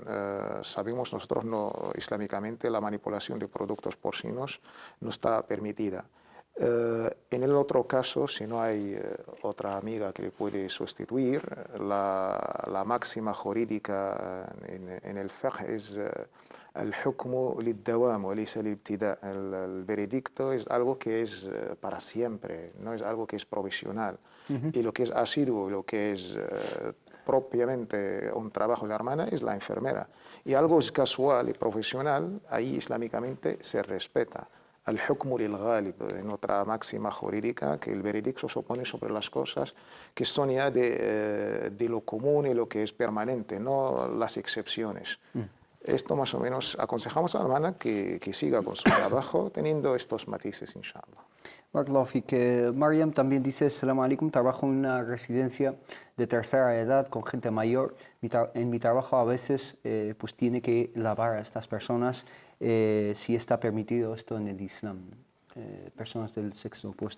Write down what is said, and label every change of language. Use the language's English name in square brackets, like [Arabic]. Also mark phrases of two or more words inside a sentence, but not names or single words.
[Spanish] Sabemos nosotros, islámicamente, la manipulación de productos porcinos no está permitida. En el otro caso, si no hay otra amiga que le puede sustituir, la máxima jurídica en el fiqh es el [Arabic] الحكم للدوام وليس للابتداء'. [Spanish] El veredicto es algo que es para siempre, no es algo que es provisional. Y lo que es asiduo, lo que es propiamente un trabajo de la hermana es la enfermera. Y algo es casual y profesional, ahí islámicamente se respeta. [Arabic] El الحكم للغالب, [Spanish] en otra máxima jurídica, que el veredicto se opone sobre las cosas que son ya de lo común y lo que es permanente, no las excepciones. Esto más o menos aconsejamos a la hermana que siga con su trabajo teniendo estos matices, inshallah. Barakallahu, que Mariam también dice, [Arabic] السلام عليكم, [Spanish] trabajo en una residencia de tercera edad con gente mayor. En mi trabajo a veces pues tiene que lavar a estas personas, si está permitido esto en el Islam. Personas del sexo opuesto.